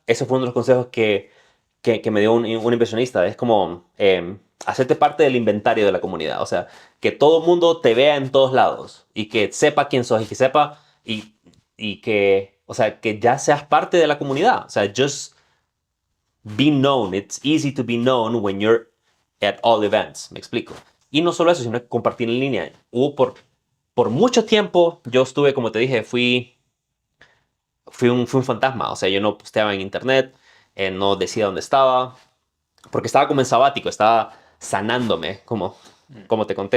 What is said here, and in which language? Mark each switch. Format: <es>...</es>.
<es>Ese fue uno de los consejos que me dio un inversionista. Es como hacerte parte del inventario de la comunidad. O sea, que todo el mundo te vea en todos lados y que sepa quién sos y que sepa y que, o sea, que ya seas parte de la comunidad.</es> <en>O sea, just be known. It's easy to be known when you're at all events.</en> <es>Me explico. Y no solo eso, sino que compartir en línea. Por mucho tiempo, yo estuve, como te dije, fui un fantasma. O sea, yo no posteaba en internet, no decía dónde estaba, porque estaba como en sabático, estaba sanándome, como te conté.</es>